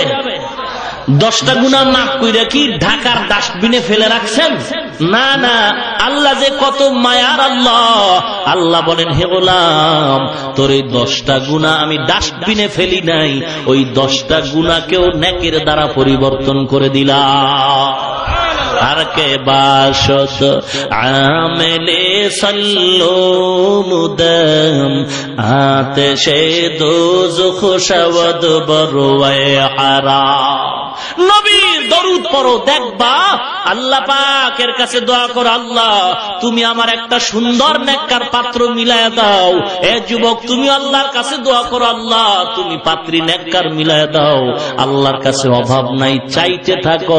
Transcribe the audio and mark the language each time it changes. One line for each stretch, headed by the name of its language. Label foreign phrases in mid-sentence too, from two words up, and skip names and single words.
Bangla: 10টা গুনাহ মাফ কইরা কি ঢাকার ডাস্টবিনে ফেলে রাখছেন? না না, আল্লাহ যে কত মায়ার আল্লাহ। আল্লাহ বলেন, হে গোলাম, তোর এই 10টা গুনাহ আমি ডাস্টবিনে ফেলি নাই, ওই 10টা গুনাহকেও নেকের দ্বারা পরিবর্তন করে দিলাম।
Persian: هر کے باشد عامل صلو مدام آتش دوزخ شود بروئے حرام
Bangla: নবীর দরুদ পড়ো, দেখবা আল্লাহ পাকের কাছে দোয়া করো, আল্লাহ তুমি আমার একটা সুন্দর নেককার পাত্র মিলায়া দাও। এ যুবক তুমি আল্লাহর কাছে দোয়া করো, আল্লাহ তুমি পাত্রী নেককার মিলায়া দাও। আল্লাহর কাছে অভাব নাই, চাইতে থাকো।